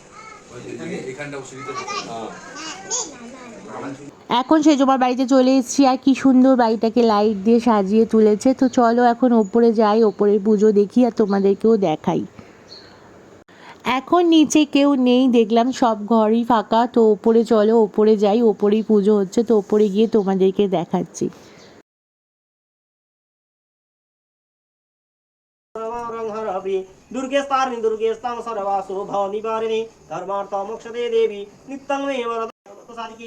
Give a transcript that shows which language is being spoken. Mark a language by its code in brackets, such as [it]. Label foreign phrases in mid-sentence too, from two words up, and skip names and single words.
[bn] এখন সেজমার বাড়িতে চলে এসেছি, আর কি সুন্দর বাড়িটাকে লাইট দিয়ে সাজিয়ে তুলেছে। তো চলো এখন ওপরে যাই, ওপরের পুজো দেখি আর তোমাদেরকেও দেখাই। এখন নিচে কেউ নেই, দেখলাম সব ঘরই ফাঁকা, তো ওপরে চলো, ওপরে যাই, ওপরেই পুজো হচ্ছে, তো ওপরে গিয়ে তোমাদেরকে দেখাচ্ছি। [sa] दुर्गे स्तारिणी दुर्गे स्तां सर्वासु भव निवारिणी धर्मार्थ मोक्षदे देवी नित्यं मे वरद साधिके